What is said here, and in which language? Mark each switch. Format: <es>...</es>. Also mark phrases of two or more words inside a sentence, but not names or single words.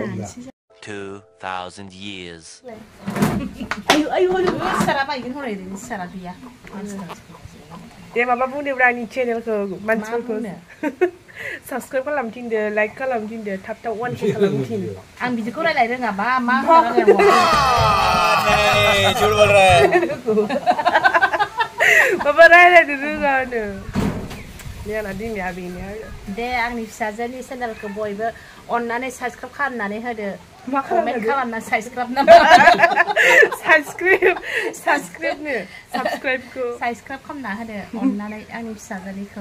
<en>2000 years.</en> <brx>आयु सारा बायगोन हरै सारा गैया दे माबा बुंदोब्रा आंनि चेनेलखौ मानसिफोरखौ साबसक्राइब खालाम थिनदो लाइक खालाम थिनदो थाब थाब 1K खालाम थिन आं बिदिखौ रायलाय रोङा मा</brx> <hi>झूठ बोल रहा है</hi> <brx>माबा रायलायनो रोङानो नेना दिनिया बेनो आरो दे आंनि फिसाजोनि चेनेलखौ बयबो अननानै साबसक्राइब खालामनानै होदो मा कमेन्ट खालामना साबसक्राइब साबसक्राइब खालामना होदो अननानै आंनि फिसाजोनिखौ</brx>